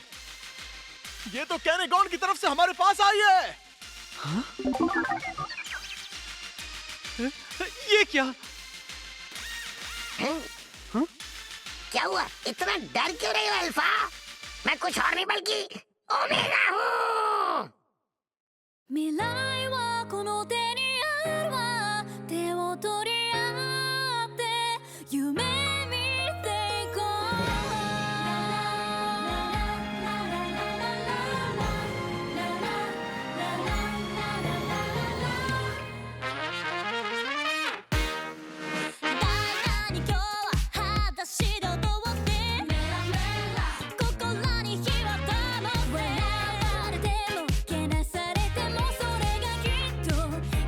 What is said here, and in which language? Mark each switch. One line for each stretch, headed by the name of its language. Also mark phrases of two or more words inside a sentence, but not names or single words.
Hindi: ये तो कैनेकॉन की तरफ से हमारे पास आई है। हाँ? ये क्या? हाँ? क्या हुआ? इतना डर क्यों रहे हो अल्फा? मैं कुछ और नहीं बल्कि ओमेगा हूँ।
Japanese: 未来はこの手にあるわ手を取り合って夢見ていこう大胆に今日は裸足で踊ってメラメラ心に火は灯れ笑われてもけなされてもそれがきっと